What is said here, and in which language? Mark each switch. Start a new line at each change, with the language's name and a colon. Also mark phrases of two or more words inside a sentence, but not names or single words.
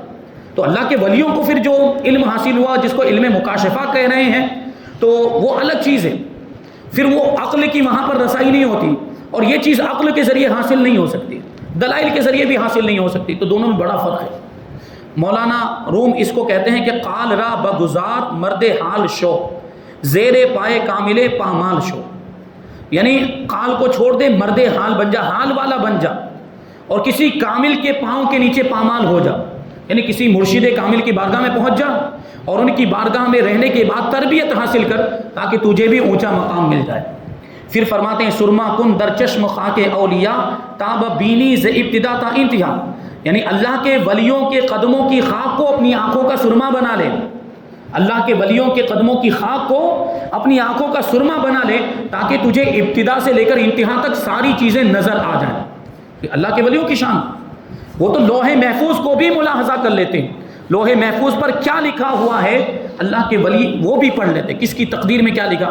Urdu: تو اللہ کے ولیوں کو پھر جو علم حاصل ہوا، جس کو علم مکاشفہ کہہ رہے ہیں، تو وہ الگ چیز ہے، پھر وہ عقل کی وہاں پر رسائی نہیں ہوتی، اور یہ چیز عقل کے ذریعے حاصل نہیں ہو سکتی، دلائل کے ذریعے بھی حاصل نہیں ہو سکتی، تو دونوں میں بڑا فرق ہے۔ مولانا روم اس کو کہتے ہیں کہ
Persian: قال را بگزار مرد حال شو، زیر پائے کامل پامال شو،
Urdu: یعنی قال کو چھوڑ دے، مرد حال بن جا، حال والا بن جا، اور کسی کامل کے پاؤں کے نیچے پامال ہو جا، یعنی کسی مرشد کامل کی بارگاہ میں پہنچ جا اور ان کی بارگاہ میں رہنے کے بعد تربیت حاصل کر، تاکہ تجھے بھی اونچا مقام مل جائے۔ پھر فرماتے ہیں
Persian: سرما کن در چشم خاک اولیاء تاب بینی ز ابتدا تا انتہا،
Urdu: یعنی اللہ کے ولیوں کے قدموں کی خاک کو اپنی آنکھوں کا سرما بنا لے، اللہ کے ولیوں کے قدموں کی خاک کو اپنی آنکھوں کا سرما بنا لے، تاکہ تجھے ابتدا سے لے کر انتہا تک ساری چیزیں نظر آ جائیں۔ کہ اللہ کے ولیوں کی شان، وہ تو لوح محفوظ کو بھی ملاحظہ کر لیتے ہیں، لوح محفوظ پر کیا لکھا ہوا ہے اللہ کے ولی وہ بھی پڑھ لیتے، کس کی تقدیر میں کیا لکھا۔